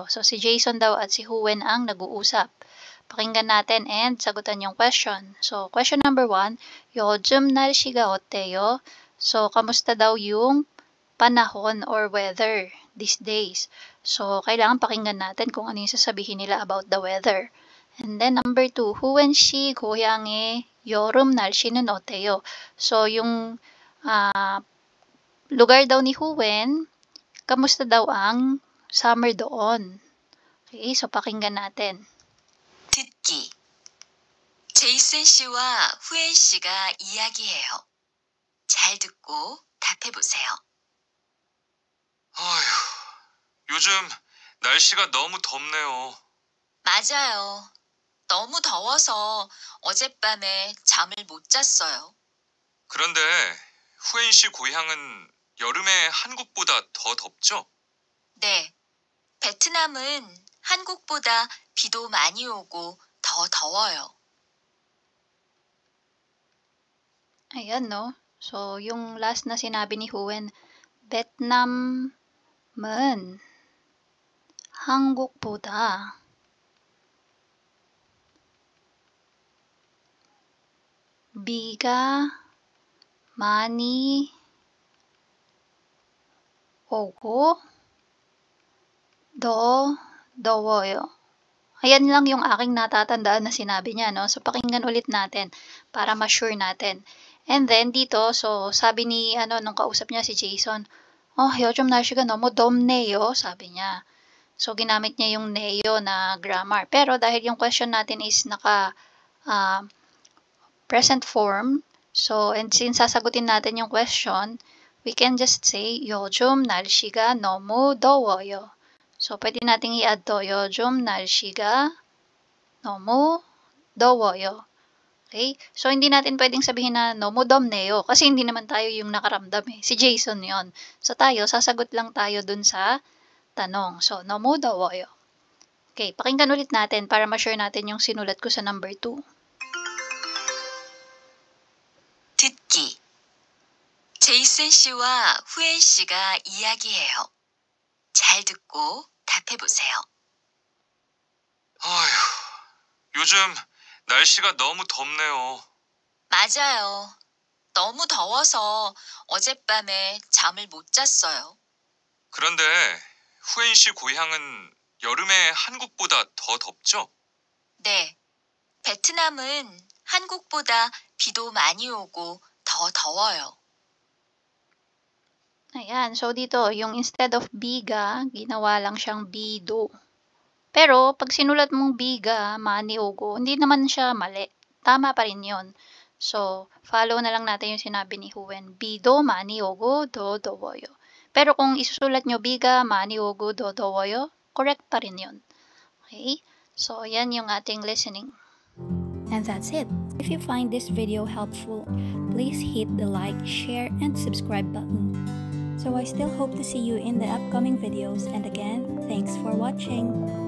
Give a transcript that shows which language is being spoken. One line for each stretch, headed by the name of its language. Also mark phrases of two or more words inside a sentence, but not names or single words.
Filipino: So, si Jason daw at si Huwen ang nag-uusap. Pakinggan natin and sagutan yung question. So, question number 1,
Korean: 요즘 날씨가 어때요?
Filipino: So, kamusta daw yung panahon or
English: weather these days?
Filipino: So, kailangan pakinggan natin kung ano yung sasabihin nila
English: about the weather.
Filipino: And then, number 2,
Korean: 후wen 씨 고향의 여름 날씨는 어때요?
Filipino: So, yung lugar daw ni Huwen, kamusta daw ang summer doon? Okay, so pakinggan natin.
Korean: 듣기. 제이슨 씨와 후엔 씨가 이야기해요. 잘 듣고 답해보세요. 어휴, 요즘 날씨가 너무 덥네요. 맞아요. 너무 더워서 어젯밤에 잠을 못 잤어요. 그런데 후엔 씨 고향은 여름에 한국보다 더 덥죠? 네. 베트남은 한국보다 비도 많이 오고 더 더워요.
Filipino: Ayan, no? So, yung last na sinabi ni Huwen,
Korean: Vietnam은 한국보다 비가 많이 오고 더 더워요.
Filipino: Ayan lang yung aking natatandaan na sinabi niya, no? So, pakinggan ulit natin para ma-sure natin. And then, dito, so, sabi ni, nung kausap niya si Jason,
Korean: 요즘 날씨가 너무 덥네요,
Filipino: sabi niya. So, ginamit niya yung neyo na grammar. Pero, dahil yung question natin
English: is present form, so, and since
Filipino: sasagutin natin yung question,
English: we can just say,
Korean: 요즘 날씨가 너무 더워요.
Filipino: So, pwede nating i-add to,
Korean: 요즘 날씨가 너무 더워요.
Filipino: Okay? So, hindi natin pwedeng sabihin na
Korean: 너무 덥네요
Filipino: kasi hindi naman tayo yung nakaramdam eh. Si Jason yon. So, tayo, sasagot lang tayo dun sa tanong. So,
Korean: 너무 더워요.
Filipino: Okay, pakinggan ulit natin para ma-sure natin yung sinulat ko sa number 2.
Korean: 듣기. 제이슨 씨와 후엔 씨가 이야기해요. 잘 듣고 답해보세요. 아휴, 요즘 날씨가 너무 덥네요. 맞아요. 너무 더워서 어젯밤에 잠을 못 잤어요. 그런데 후엔 씨 고향은 여름에 한국보다 더 덥죠? 네. 베트남은 한국보다 비도 많이 오고 더 더워요.
Filipino: Ayan, so dito, yung instead of biga, ginawa lang siyang bido. Pero, pag sinulat mong
Korean: 비가 많이 오고,
Filipino: hindi naman siya mali. Tama pa rin yun. So, follow na lang natin yung sinabi ni Huen.
Korean: 비도 많이 오고 더 더워요.
Filipino: Pero kung isusulat nyo
Korean: 비가 많이 오고 더 더워요,
Filipino: correct pa rin yun. Okay? So, yan yung ating listening.
English: And that's it. If you find this video helpful, please hit the like, share, and subscribe button. So I still hope to see you in the upcoming videos, and again, thanks for watching.